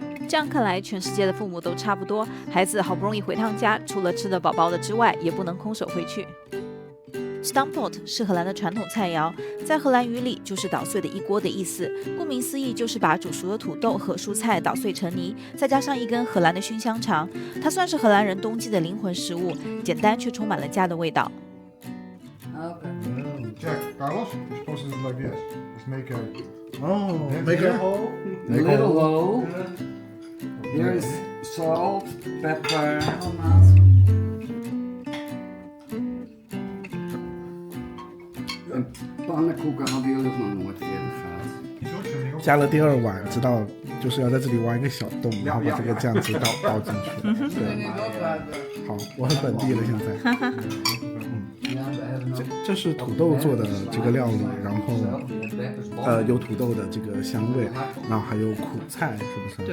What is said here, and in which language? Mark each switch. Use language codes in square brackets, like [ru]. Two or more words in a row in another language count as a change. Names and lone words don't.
[zh] 这样看来，全世界的父母都差不多，孩子好不容易回趟家，除了吃得饱饱的之外，也不能空手回去。Stamppot 是荷兰的传统菜肴，在荷兰语里就是捣碎的一锅的意思。顾名思义，就是把煮熟的土豆和蔬菜捣碎成泥，再加上一根荷兰的熏香肠。它算是荷兰人冬季的灵魂食物，简单却充满了家的味道。 [en] Check, Carlos. You're supposed to do like this. Let's make a. Make a hole. A little low. Here is salt, pepper. [nl] Een pannenkoeken hadden jullie nog nooit eerder gehad. [zh] 加了第2碗，知道就是要在这里挖一个小洞，然后把这个酱汁倒进去。对，好，我很本地了现在。这是土豆做的这个料理，然后有土豆的这个香味，然后还有苦菜，是不是？